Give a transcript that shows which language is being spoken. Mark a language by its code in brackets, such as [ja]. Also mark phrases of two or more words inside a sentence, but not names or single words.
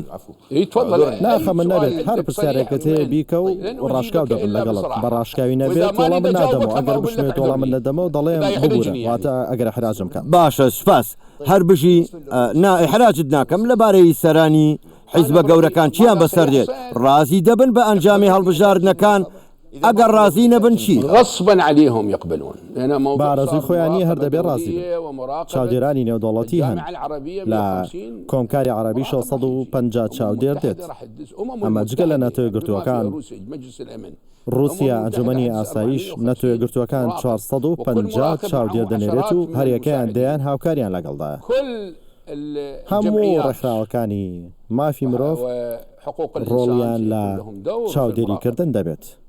[ckb] ناخە من نەبێت هەر پرسیارێکت هەیە بیکە و ڕاشکاو دەبن لەگەڵت بە ڕاشکاوی نەبێت وەڵام من نادەمەوە ئەگەر بشمێت وەڵام من نەدەمەوە دەڵێم ببوورە واتە ئەگەر حراجم کەم باشە سپاس هەر بژی حراجت ناکەم لەبارەی سەرانی حیزبە گەورەکان چیان بەسەر دێت ڕازی دەبن بە ئەنجامی هەڵبژاردنەکان ئەگەر ڕازی نەبن چی [ar] غصبا عليهم يقبلون [ckb] بارەزوی خۆیانی هەر دەبێت ڕازی چاودێرانی نێودوڵەتی هەن لە کۆمکاری عەرەبی 650 چاودێر دێت ئەمە جگە لە نەتۆی گرتووەکان رووسیا ئەنجومەنی ئاسایش نەتۆی گرتووەکان 450 چاودێر دەنێرێت و هەریەکەیان دەیان هاوکاریان لەگەڵدایە هەموو ڕێکخراوەکانی مافی مرۆڤ ڕۆڵیان لە چاودێریکردن دەبێت.